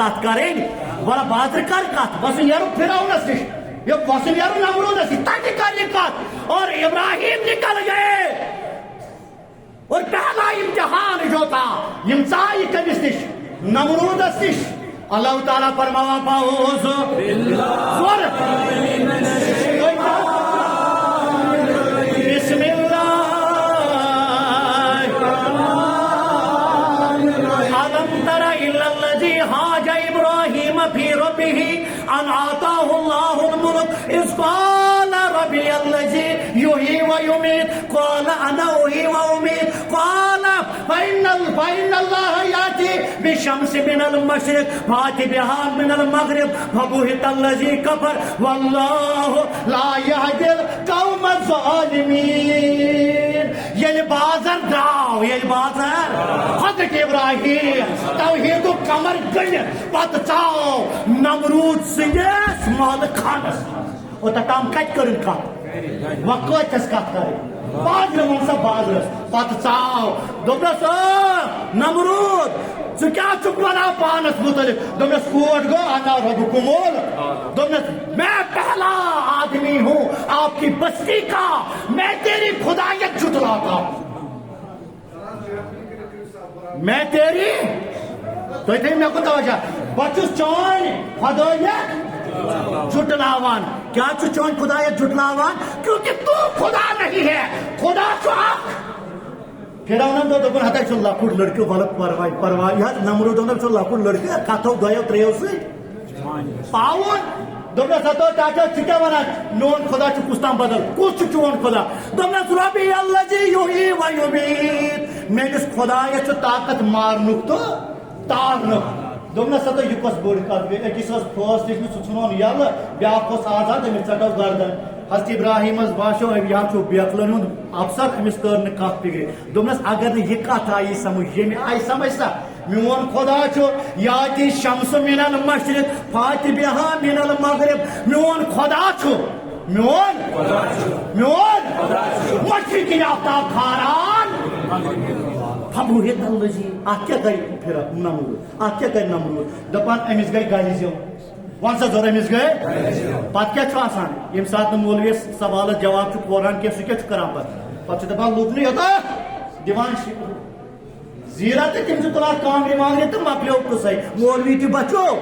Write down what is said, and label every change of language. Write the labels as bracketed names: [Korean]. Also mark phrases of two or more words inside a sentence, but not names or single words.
[Kashmiri] کتھ کرٕنۍ وَلہٕ بازرٕ کر کتھ وسُن نیرو فرعونس نِش وسُن نیرو نمرودس نِش تتہِ کر یہِ کتھ [Urdu] اور ابراہیم نکل گئے اور پہلا امتحان جو تھا [Kashmiri] یم ژایہِ کٔمِس نِش نمرودس نِش اللہ تعالیٰ فرماوان [Arabic] فاعوذ باللہ بسم اللہ ألم تر إلى الذي حاج إبراهيم في ربه أن آتاه الله الملك إذ قال ربي الذي يحيي ويميت قال أنا أحيي وأميت قال فإن الله يأتي بالشمس من المشرق فأتي بها من المغرب فبهت الذي كفر والله لا يهدي القوم الظالمين ییٚلہِ [Kashmiri] بازر درٛاو حضرت ابراہیم توحید کمر گٔنِتھ پتہٕ ژاو نمروٗد سٕنٛدِس محلہٕ خانس اوٚتام کتہِ کٔرٕن کتھ وۄنۍ کۭتِس کتھ کرٕنۍ بازرٕ ووٚن سا بازرس پتہٕ ژاو دوٚپنس نمروٗد ژٕ کیٛاہ چھُکھ ونان پانس متعلق دوٚپنس کوٹ گوٚو [Arabic] انا ربکم [Kashmiri] دوٚپنس [Urdu] میں پہلا آدمی ہوں آپ کی بستی کا میں تیری خدایت جھٹلاتا ہوں میں تیری [Kashmiri] تُہۍ تھٲیِو مےٚ کُن توجہ بہٕ چھُس چٲنۍ خدایت جھٹلاوان کیٛاہ چھُ چٲنۍ خدایت جھٹلاوان [Urdu] کیونکہ تو خدا نہیں ہے [Kashmiri] خدا چھُ اکھ فرعونن دوٚپُن ہتا چھُ لۄکُٹ لڑکہٕ وَلہٕ پرواے یہِ حظ نمروٗدن چھُ لۄکُٹ لڑکہٕ کتھو دۄیو ترٛیو سۭتۍ پاوُن دوٚپنس ہتو ٹاٹا ژٕ کیٛاہ ونان میون خدا چھُ کُس تام بدل کُس چھُ چون خدا دوٚپنس [Arabic] رۄبی الذی یحیی و یمیٖت [Kashmiri] میٲنِس خدایس چھُ طاقت مارنُک تہٕ تارنُک دوٚپنس ہتو یہِ کۄس بٔڑ کتھ گٔے أکِس ٲس پھٲس دِژمٕژ سُہ ژھُنون یلہٕ بیٛاکھ اوس آزاد أمِس ژٹو گردن حضرت ابراہیمس باسیو یہِ حظ چھُ بیقلن ہُنٛد افسر أمِس کٔر نہٕ کتھ فِکرِ دوٚپنس اگر نہٕ یہِ کتھ آیی سمجھ ییٚمہِ آیہِ سمجھ سا میون خدا چھُ [Arabic] یاتی شمس من المشرق فاتح بہا من المغرب [Kashmiri] میون خدا چھُ میون مشرقی آفتاب کھاران [Arabic] فبہت الذی [Kashmiri] اتھ کیٛاہ گٔے نمروٗد اتھ کیٛاہ کَرِ نمروٗد دپان أمِس گٔے گلہِ زیو ون سا ضروٗر أمِس گٔے پتہٕ کیٛاہ چھُ آسان ییٚمہِ ساتہٕ نہٕ مولوِیس سوالس جواب چھُ پوران کینٛہہ سُہ کیٛاہ چھُ کران پتہٕ چھُ دپان لوٗبنٕے یوتاہ دِوان زیٖرا تہٕ تِم چھِ تُلان کانٛگرِ وانٛگرِ تہٕ مۄکلیو قٕصے مولوی تہِ بچو